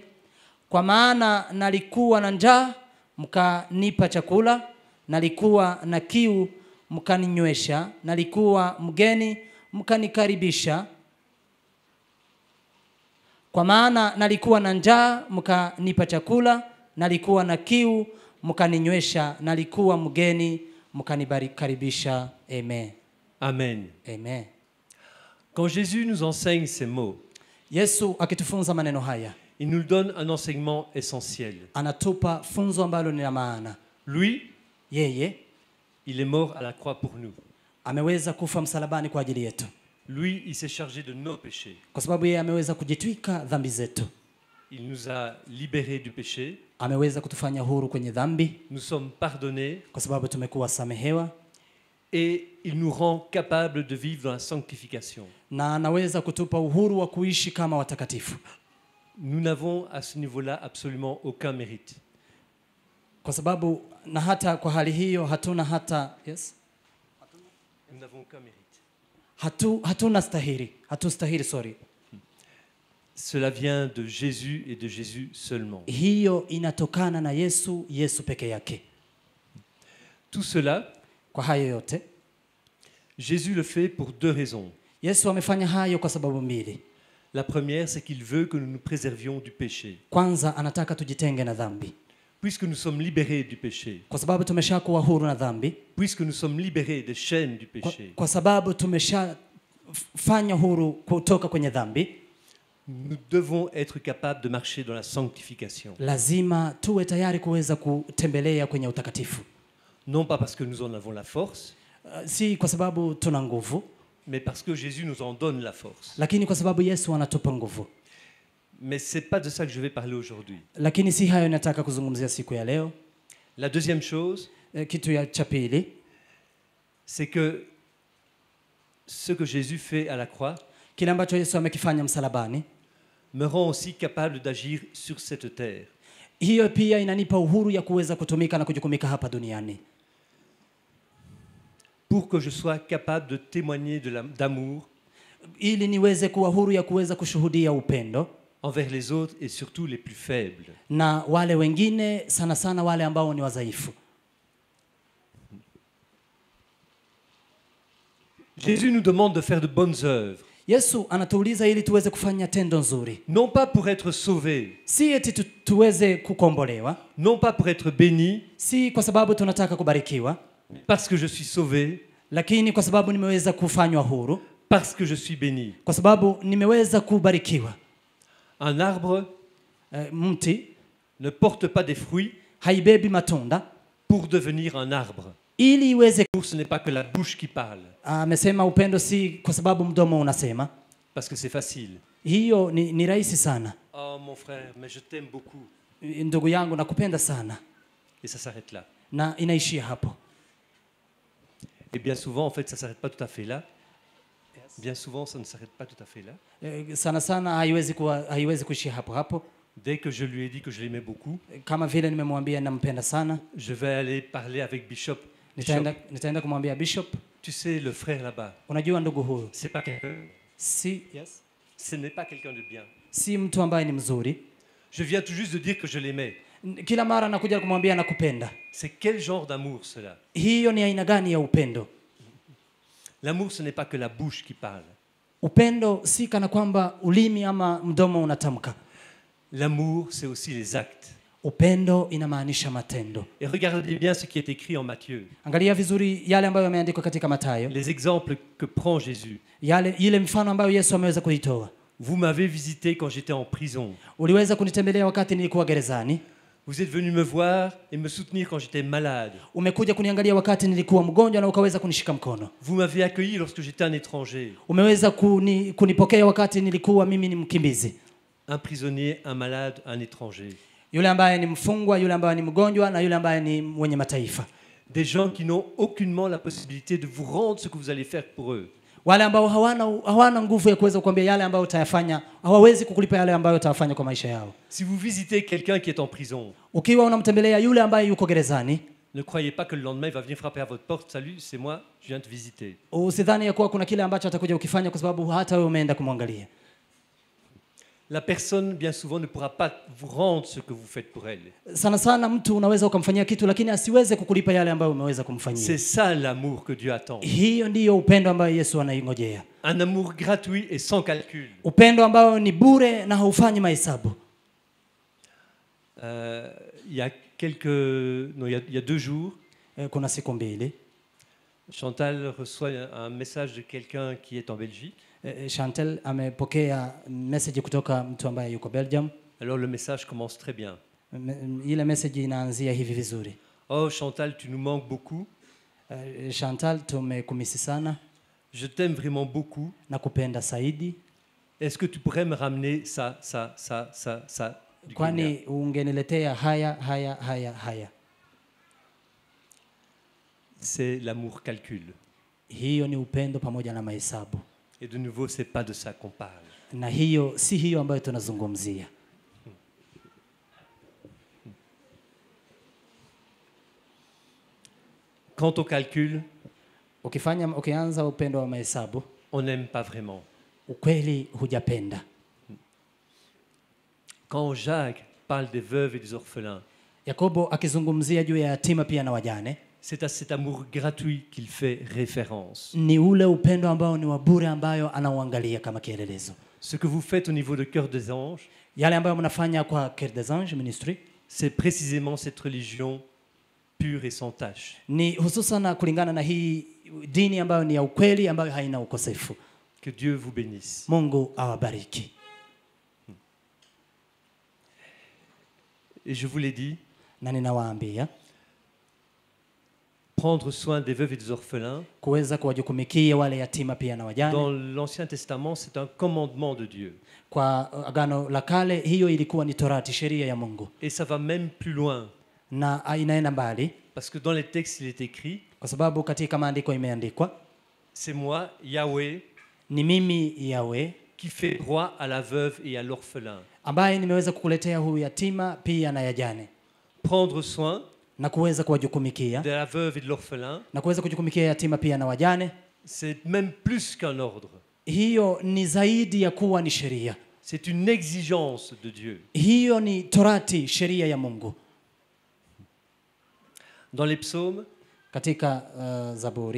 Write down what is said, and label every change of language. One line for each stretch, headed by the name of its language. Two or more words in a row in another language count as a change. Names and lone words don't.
Swahili: Kwa maana nalikuwa na njaa mkanipa chakula, nalikuwa na kiu mkaninywesha, nalikuwa mgeni mkanikaribisha. Kwa maana nalikuwa na njaa mkanipa chakula, nalikuwa na kiu mkaninywesha, nalikuwa mgeni mkanikaribisha. Amen. Amen. Amen.
French: Quand Jésus nous enseigne ces mots,
Swahili: Yesu akitufunza maneno haya,
French: il nous donne un enseignement essentiel.
Swahili: anatupa funzo ambalo ni la maana.
French: Lui,
Swahili: Yeye
French: il est mort à la croix pour nous.
Swahili: ameweza kufa msalabani kwa ajili yetu,
French: Lui, il s'est chargé de nos péchés.
Swahili: kwa sababu yeye ameweza kujitwika dhambi zetu.
French: Il nous a libérés du péché.
Swahili: Ameweza kutufanya huru kwenye dhambi,
French: Nous sommes pardonnés
Swahili: kwa sababu tumekuwa samehewa,
French: et il nous rend capables de vivre dans la sanctification.
Swahili: na anaweza kutupa uhuru wa kuishi kama watakatifu,
French: Nous n'avons à ce niveau-là absolument aucun mérite.
Swahili: kwa sababu na hata kwa hali hiyo hatuna hata
French: Nous n'avons aucun mérite.
Swahili: hatustahili sorry.
French: Cela vient de Jésus et de Jésus seulement.
Swahili: Hiyo inatokana na Yesu peke yake.
French: Tout cela,
Swahili: Kwa hayo yote
French: Jésus le fait pour deux raisons.
Swahili: Yesu amefanya hayo kwa sababu mbili.
French: La première, c'est qu'il veut que nous nous préservions du péché.
Swahili: Kwanza anataka tujitenge na dhambi,
French: Puisque nous sommes libérés du péché,
Swahili: kwa sababu tumeshakuwa huru na dhambi,
French: puisque nous sommes libérés des chaînes du péché,
Swahili: kwa sababu tumeshafanya huru kutoka kwenye dhambi,
French: nous devons être capables de marcher dans la sanctification.
Swahili: lazima tuwe tayari kuweza kutembelea kwenye utakatifu.
French: Non pas parce que nous en avons la force,
Swahili: Si kwa sababu tuna nguvu,
French: mais parce que Jésus nous en donne la force.
Swahili: lakini kwa sababu Yesu anatupa nguvu.
French: Mais ce n'est pas de ça que je vais parler aujourd'hui.
Swahili: Lakini si hayo nataka kuzungumzia siku ya leo.
French: La deuxième chose,
Swahili: Kitu cha pili,
French: c'est que ce que Jésus fait à la croix
Swahili: kile ambacho Yesu amekifanya msalabani
French: me rend aussi capable d'agir sur cette terre.
Swahili: Hiyo pia inanipa uhuru ya kuweza kutumika na kujukumika hapa duniani,
French: Pour que je sois capable de témoigner d'amour
Swahili: ili niweze kuwa huru ya kuweza kushuhudia upendo
French: envers les autres et surtout les plus faibles.
Swahili: na wale wengine, sana sana wale ambao ni wadhaifu.
French: Jésus nous demande de faire de bonnes œuvres,
Swahili: Yesu anatuuliza ili tuweze kufanya tendo nzuri,
French: non pas pour être sauvés,
Swahili: si eti tuweze kukombolewa,
French: non pas pour être bénis,
Swahili: si kwa sababu tunataka kubarikiwa,
French: parce que je suis sauvé,
Swahili: lakini kwa sababu nimeweza kufanywa huru,
French: parce que je suis béni.
Swahili: kwa sababu nimeweza kubarikiwa.
French: Un arbre
Swahili: Mti
French: ne porte pas des fruits
Swahili: haibebi matunda
French: pour devenir un arbre.
Swahili: ili iweze.
French: Ce n'est pas que la bouche qui parle,
Swahili: Amesema upendo si kwa sababu mdomo unasema.
French: parce que c'est facile.
Swahili: Hiyo ni rahisi sana.
French: Oh mon frère, mais je t'aime beaucoup.
Swahili: Ndugu yangu, nakupenda sana,
French: Et ça s'arrête là.
Swahili: na inaishia hapo.
French: Et bien souvent, en fait, ça ne s'arrête pas tout à fait là. Bien souvent, ça ne s'arrête pas tout à fait là.
Swahili: Sana sana haiwezi kuishia hapo hapo.
French: Dès que je lui ai dit que je l'aimais beaucoup,
Swahili: Kama vile nimemwambia nampenda sana,
French: je vais aller parler avec Bishop.
Swahili: nitaenda kumwambia Bishop,
French: Tu sais, le frère là-bas,
Swahili: unajua ndugu huyu
French: c'est pas quelqu'un. Ce n'est pas quelqu'un de bien.
Swahili: si mtu ambaye ni mzuri.
French: Je viens tout juste de dire que je l'aimais.
Swahili: Kila mara nakuja kumwambia nakupenda.
French: C'est quel genre d'amour cela?
Swahili: Hiyo ni aina gani ya upendo?
French: L'amour, ce n'est pas que la bouche qui parle.
Swahili: Upendo si kana kwamba ulimi ama mdomo unatamka.
French: L'amour, c'est aussi les actes.
Swahili: Upendo inamaanisha matendo.
French: Et regardez bien ce qui est écrit en Matthieu.
Swahili: Angalia vizuri yale ambayo yameandikwa katika Mathayo,
French: Les exemples que prend Jésus.
Swahili: ile mfano ambayo Yesu ameweza kuitoa.
French: Vous m'avez visité quand j'étais en prison.
Swahili: Uliweza kunitembelea wakati nilikuwa gerezani.
French: Vous êtes venu me voir et me soutenir quand j'étais malade.
Swahili: Umekuja kuniangalia wakati nilikuwa mgonjwa na ukaweza kunishika mkono.
French: Vous m'avez accueilli lorsque j'étais un étranger.
Swahili: Umeweza kunipokea wakati nilikuwa mimi ni mkimbizi.
French: Un prisonnier, un malade, un étranger.
Swahili: Yule ambaye ni mfungwa, yule ambaye ni mgonjwa na yule ambaye ni mwenye mataifa.
French: Des gens qui n'ont aucunement la possibilité de vous rendre ce que vous allez faire pour eux.
Swahili: Wale ambao hawana nguvu ya kuweza kuambia yale ambayo utayafanya, hawawezi kukulipa yale ambayo utayafanya kwa maisha yao.
French: Si vous visitez quelqu'un qui est en prison,
Swahili: Ukiwa unamtembelea yule ambaye yuko gerezani,
French: ne croyez pas que le lendemain il va venir frapper à votre porte. Salut, c'est moi, je viens te visiter.
Swahili: usidhani ya kuwa kuna kile ambacho atakuja ukifanya kwa sababu hata wewe umeenda kumwangalia.
French: La personne, bien souvent, ne pourra pas vous rendre ce que vous faites pour elle.
Swahili: Sana sana mtu unaweza ukamfanyia kitu lakini asiweze kukulipa yale ambayo umeweza kumfanyia.
French: C'est ça l'amour que Dieu attend.
Swahili: Hiyo ndiyo upendo ambayo Yesu anaingojea.
French: Un amour gratuit et sans calcul.
Swahili: Upendo ambao ni bure na haufanyi mahesabu.
French: Il y a il y a 2 jours,
Swahili: Kuna siku mbili
French: Chantal reçoit un message de quelqu'un qui est en Belgique.
Swahili: Chantal amepokea message kutoka mtu ambaye yuko Belgium.
French: Alors le message commence très bien.
Swahili: Ile message inaanzia hivi vizuri.
French: Oh Chantal, tu nous manques beaucoup.
Swahili: Chantal, tumekumisi sana.
French: Je t'aime vraiment beaucoup.
Swahili: Nakupenda zaidi.
French: Est-ce que tu pourrais me ramener ça du Kenya?
Swahili: Kwani ungeniletea haya.
French: C'est l'amour calcul.
Swahili: Hiyo ni upendo pamoja na mahesabu.
French: Et de nouveau, c'est pas de ça qu'on parle.
Swahili: Na hiyo si hiyo ambayo tunazungumzia.
French: Quant au calcul,
Swahili: Ukianza upendo wa mahesabu,
French: on n'aime pas vraiment.
Swahili: ukweli hujapenda.
French: Quand Jacques parle des veuves et des orphelins,
Swahili: Yakobo akizungumzia juu ya yatima pia na wajane,
French: c'est à cet amour gratuit qu'il fait référence.
Swahili: ni ule upendo ambao ni wa bure ambayo anauangalia kama kielelezo.
French: Ce que vous faites au niveau de Cœur des Anges,
Swahili: Yale ambayo mnafanya kwa Cœur des Anges Ministry
French: c'est précisément cette religion pure et sans tache.
Swahili: ni hususan kulingana na hii dini ambayo ni ya ukweli ambayo haina ukosefu.
French: Que Dieu vous bénisse.
Swahili: Mungu awabariki.
French: Et je vous l'ai dit,
Swahili: Na ninawaambia
French: prendre soin des veuves et des orphelins,
Swahili: kuweza kuwajukumikia wale yatima pia na wajane.
French: dans l'Ancien Testament, c'est un commandement de Dieu.
Swahili: Kwa agano la kale hiyo ilikuwa ni Torati, sheria ya Mungu.
French: Et ça va même plus loin,
Swahili: Na inaenda mbali
French: parce que dans les textes, il est écrit,
Swahili: kwa sababu katika maandiko imeandikwa,
French: c'est moi, Yahweh,
Swahili: ni mimi Yahweh,
French: qui fait droit à la veuve et à l'orphelin.
Swahili: ambaye nimeweza kukuletea huyu yatima pia na yajane,
French: Prendre soin
Swahili: na kuweza kuwajukumikia
French: de la veuve et de l'orphelin,
Swahili: na kuweza kujukumikia yatima pia na wajane.
French: c'est même plus qu'un ordre.
Swahili: Hiyo ni zaidi ya kuwa ni sheria,
French: C'est une exigence de Dieu.
Swahili: hiyo ni torati, sheria ya Mungu.
French: Dans les psaumes,
Swahili: Katika Zaburi